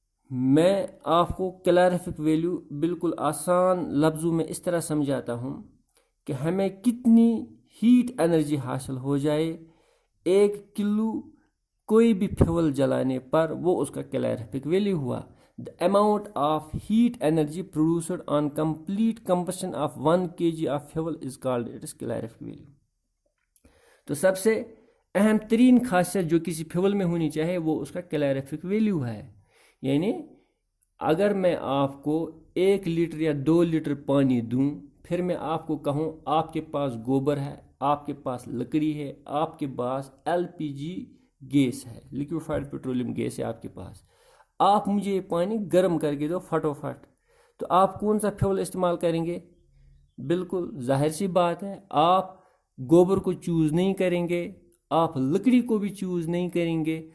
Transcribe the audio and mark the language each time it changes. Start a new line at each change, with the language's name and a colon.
Urdu: میں آپ کو کیلوریفک ویلیو بالکل آسان لفظوں میں اس طرح سمجھاتا ہوں کہ ہمیں کتنی ہیٹ انرجی حاصل ہو جائے 1 کلو کوئی بھی فیول جلانے پر، وہ اس کا کیلوریفک ویلیو ہوا.
English: The amount of heat energy produced on complete combustion of 1 kg of fuel is called its calorific value.
Urdu: تو سب سے اہم ترین خاصیت جو کسی فیول میں ہونی چاہیے وہ اس کا کیلوریفک ویلیو ہے. یعنی اگر میں آپ کو 1 لیٹر یا 2 لیٹر پانی دوں، پھر میں آپ کو کہوں آپ کے پاس گوبر ہے، آپ کے پاس لکڑی ہے، آپ کے پاس LPG گیس ہے، لیکویفائڈ پیٹرولیم گیس ہے آپ کے پاس، آپ مجھے یہ پانی گرم کر کے دو فٹوفٹ، تو آپ کون سا فیول استعمال کریں گے؟ بالکل ظاہر سی بات ہے آپ گوبر کو چوز نہیں کریں گے، آپ لکڑی کو بھی چوز نہیں کریں گے.